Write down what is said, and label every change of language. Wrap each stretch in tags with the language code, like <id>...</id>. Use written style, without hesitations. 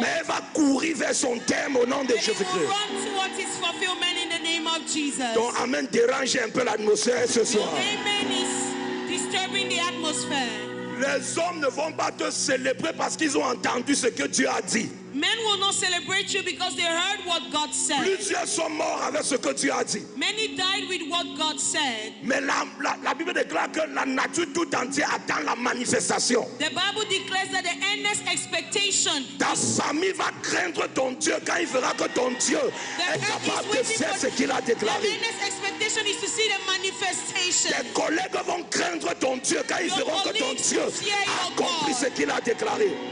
<fr>mais elle va courir vers son terme au nom de</fr> <en>but it will</en> <fr>Jésus-Christ.</fr> <en>run towards its fulfillment in the name of Jesus.</en> <fr>Donc, Amen, dérange un peu l'atmosphère ce</fr> <en>Your</en> <fr>soir.</fr> <en>amen is disturbing the atmosphere.</en> <fr>Les hommes ne vont pas te célébrer parce qu'ils ont entendu ce que Dieu a dit.</fr> <en>Men will not celebrate you because they heard what God said.</en> <fr>Plusieurs sont morts avec ce que Dieu a dit.</fr> <en>Many died with what God said.</en> <fr>Mais la Bible déclare que la nature tout entière attend la manifestation.</fr> <en>The Bible declares that the earnest expectation,</en> <fr>Ta famille va craindre ton Dieu quand il verra que ton Dieu est capable de faire ce qu'il a</fr> <en>the</en> <fr>déclaré.</fr> <en>earnest expectation is to see the manifestation.</en> <fr>Tes collègues vont craindre ton Dieu quand ils verront que ton Dieu a accompli ce qu'il a déclaré.</fr>